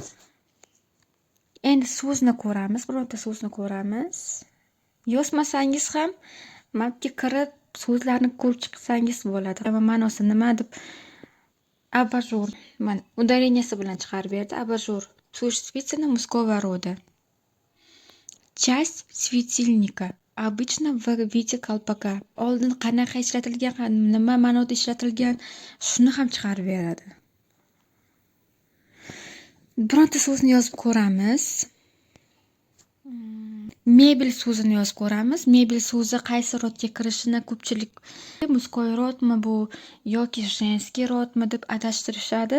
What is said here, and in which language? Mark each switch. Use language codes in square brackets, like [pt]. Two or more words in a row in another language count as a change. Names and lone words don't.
[uz] Endi so'zni ko'ramiz, bironta so'zni ko'ramiz. Yozmasangiz ham mapga kirib so'zlarni ko'rib chiqsangiz bo'ladi. Ma'nosi nima deb abajur. Mana udareniyasi bilan chiqarib berdi. Abajur. [ru] Существительное мужского рода. Часть светильника. Обычно в виде колпака. [uz] Oldin qanaqa ishlatilgan, nima ma'noda ishlatilgan, shuni ham chiqarib beradi. Bironta so'zni yozib ko'ramiz. Mebel so'zini yozib ko'ramiz. Mebel so'zi qaysi rodga kirishini ko'pchilik [ru] мужской родми [uz] bu yoki [ru] женский родми [uz] deb adashtirishadi.